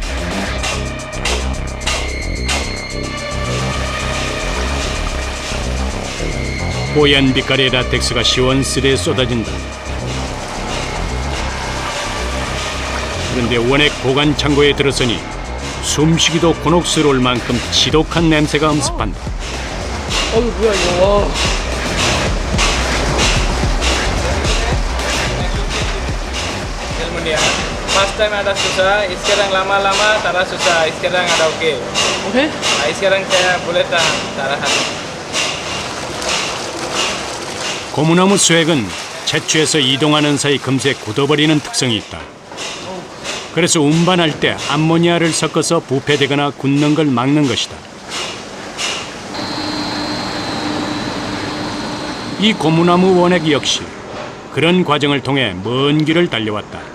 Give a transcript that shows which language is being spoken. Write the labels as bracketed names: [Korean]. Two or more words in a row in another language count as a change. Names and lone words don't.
[Korean] 뽀얀 빛깔의 라텍스가 시원스레 쏟아진다. 그런데 원액 보관 창고에 들어서니 숨쉬기도 곤혹스러울 만큼 지독한 냄새가 엄습한다. [English] First time [Malay] ada susah, sekarang lama-lama tak ada susah, sekarang ada okey. Okey? Sekarang saya boleh tak rahat. [Korean] 고무나무 수액은 채취해서 이동하는 사이 금세 굳어버리는 특성이 있다. 그래서 운반할 때 암모니아를 섞어서 부패되거나 굳는 걸 막는 것이다. 이 고무나무 원액 역시 그런 과정을 통해 먼 길을 달려왔다.